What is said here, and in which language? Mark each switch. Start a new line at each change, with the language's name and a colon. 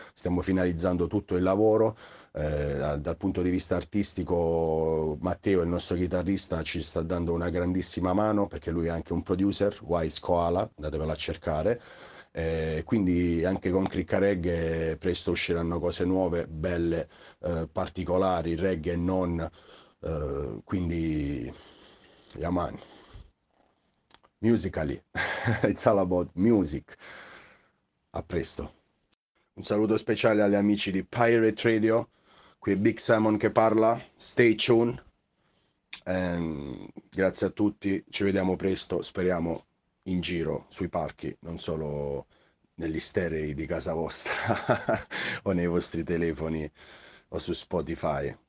Italian: Stiamo finalizzando tutto il lavoro. Dal punto di vista artistico, Matteo, il nostro chitarrista, ci sta dando una grandissima mano, perché lui è anche un producer, Wise Koala, andatevelo a cercare. Quindi anche con Cricca Reggae presto usciranno cose nuove, belle, particolari, reggae e non.
English: Quindi, Yaman, musically, it's all about music.
Italian: A presto. Un saluto speciale agli amici di Pirate Radio. Qui è Big Simon che parla.
English: Stay tuned.
Italian: Grazie a tutti. Ci vediamo presto. Speriamo in giro, sui parchi, non solo negli stereo di casa vostra o nei vostri telefoni o su Spotify.